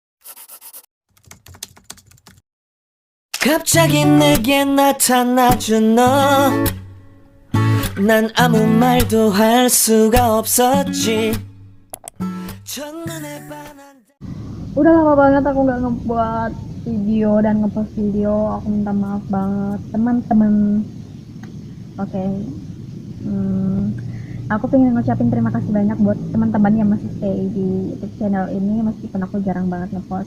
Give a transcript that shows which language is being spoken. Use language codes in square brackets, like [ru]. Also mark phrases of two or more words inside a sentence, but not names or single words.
[ko] 갑자기 내게 나타나준 너, 난 아무 말도 할 수가 없었지. 첫눈에 반한. [id] Udah lama banget aku nggak ngebuat video dan ngepost video. Aku minta maaf banget teman-teman. Oke. Aku pengen ngucapin terima kasih banyak buat teman-teman yang masih stay di YouTube channel ini meskipun aku jarang banget ngepost.